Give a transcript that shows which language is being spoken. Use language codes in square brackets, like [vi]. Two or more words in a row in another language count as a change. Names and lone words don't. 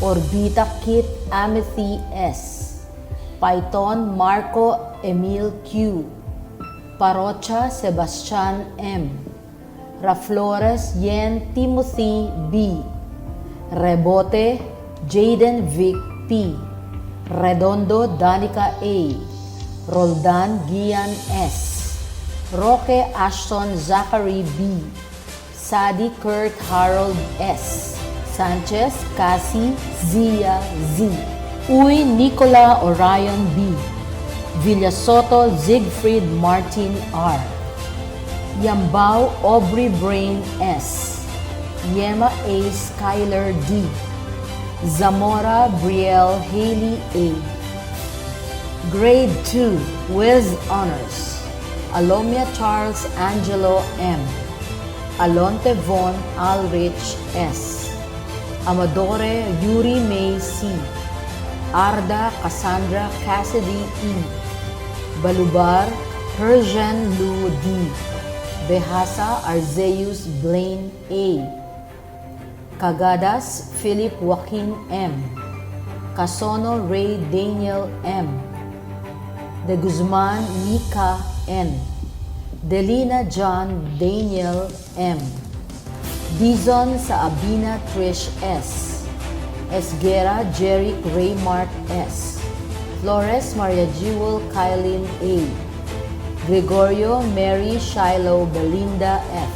[en] Orbita Kit Amethy S. Python Marco Emil Q. Parocha Sebastian M. Raflores Yen Timothy B. Rebote Jaden Vic P. Redondo Danica A. Roldan Gian S. Roque Ashton Zachary B. Sadi Kurt Harold S. Sanchez Cassie Zia Z. Uy Nicola Orion B. Villasoto Siegfried Martin R. Yambao Aubrey Brain S. Yema A. Skyler D. Zamora Brielle Haley A. Grade 2 with Honors. Alomia Charles Angelo M. Alonte Von Alrich S. Amadore Yuri May C. Arda Cassandra Cassidy E. Balubar Persian Lu D. Behasa Arzeus Blaine A. Cagadas Philip Joaquin M. Casono Ray Daniel M. De Guzman Mika N. Delina John Daniel M. Dizon Saabina Trish S. Esguera Jeric Raymark S. Flores Maria Jewel Kylin A. Gregorio Mary Shiloh Belinda F.